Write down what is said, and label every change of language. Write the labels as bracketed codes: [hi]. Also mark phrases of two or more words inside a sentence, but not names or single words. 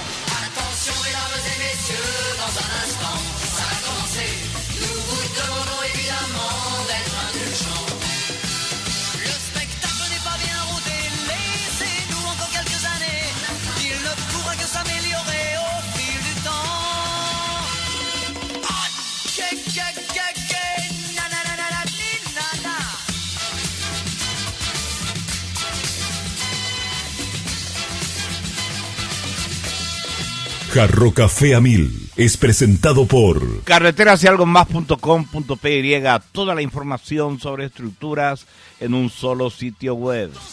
[fr] Attention mesdames et messieurs, dans un instant, ça va commencer. Nous vous demandons évidemment d'être indulgents. Le spectacle n'est pas bien rodé, laissez-nous encore quelques années. Il ne pourra que s'améliorer au fil du temps. Ah, na na na na na na na. [es] Jarro Café a 1000 es presentado por carreterasyalgomás.com.py. Toda la información sobre estructuras en un solo sitio web.